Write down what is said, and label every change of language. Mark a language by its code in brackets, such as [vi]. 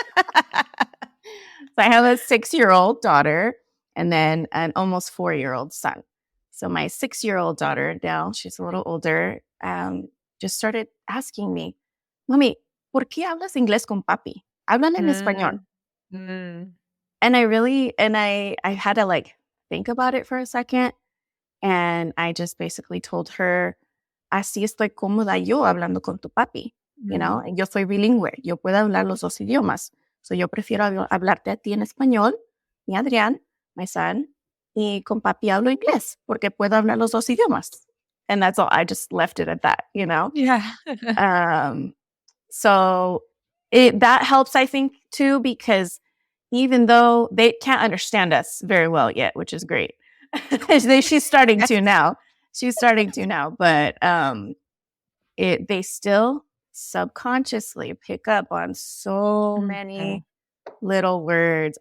[en] So I have a 6-year-old daughter and then an almost 4-year-old son. So my 6-year-old daughter now, she's a little older, just started asking me, Mami, [es] ¿por qué hablas inglés con papi? Hablan en español. Mm. [en] And I had to like think about it for a second. And I just basically told her, [es] así estoy cómoda yo hablando con tu papi. Yo soy bilingüe, yo puedo hablar los 2 idiomas. So yo prefiero hablarte a ti en español, y Adrián, [en] my son, [es] y con papi hablo inglés, porque puedo hablar los 2 idiomas. [en] And that's all. I just left it at that, Yeah. So that helps, I think, too, because even though they can't understand us very well yet, which is great. She's starting to now. But they still subconsciously pick up on so many little words.